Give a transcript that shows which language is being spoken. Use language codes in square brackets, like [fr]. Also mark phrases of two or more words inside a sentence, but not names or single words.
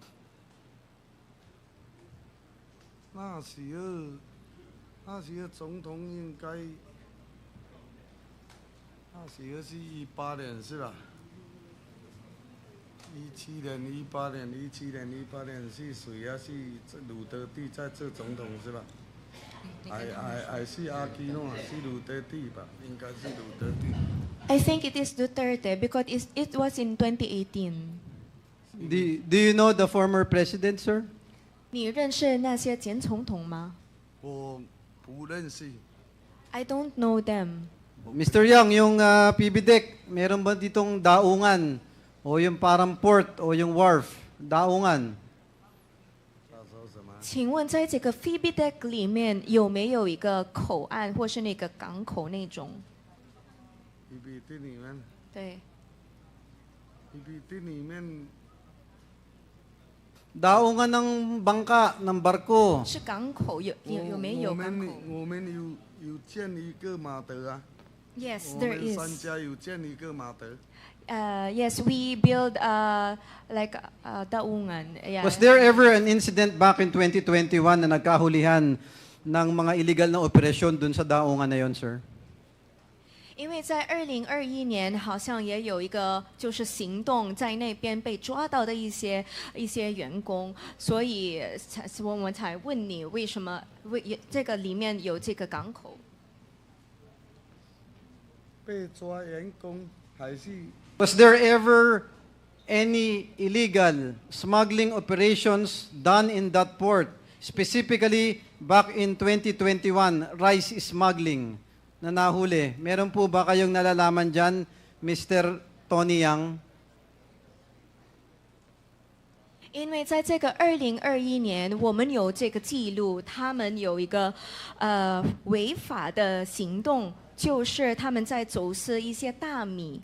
[zh] 那时候总统应该，那时候是18年是吧？17年、18年、17年、18年是谁啊？是鲁德蒂在做总统是吧？还是阿基诺啊？是鲁德蒂吧？应该是鲁德蒂。 [en] I think it is Duterte because it was in 2018. Do you know the former president, sir? [zh] 你认识那些前总统吗？我不认识。 [en] I don't know them. [tl] Mr. Yang, yung PBDEC, meron ba ditong daungan? O yung parang port o yung wharf? Daungan? [zh] 请问在这个 FIBIDEC 里面有没有一个口岸或是那个港口那种？ PPT 里面。对。 PPT 里面。 [tl] Daungan ng bangka, ng barko. [zh] 是港口有没有港口？我们有建一个码头啊。 [en] Yes, there [zh] 我们 [en] is. [zh] 三家有建一个码头。 [en] Yes, we build like daungan. Yeah. Was there ever an incident back in 2021 [tl] na nagkahulihan ng mga illegal na operasyon dun sa daungan na yon, sir? [zh] 因为在2021年好像也有一个就是行动在那边被抓到的一些员工，所以我们才问你为什么这个里面有这个港口？被抓员工还是？ [en] Was there ever any illegal smuggling operations done in that port? Specifically, back in 2021, rice smuggling. [tl] na nahuli. Meron po ba kayong nalalaman dyan, Mr. Tony Yang? [zh] 因为在这个2021年，我们有这个记录，他们有一个违法的行动，就是他们在走私一些大米。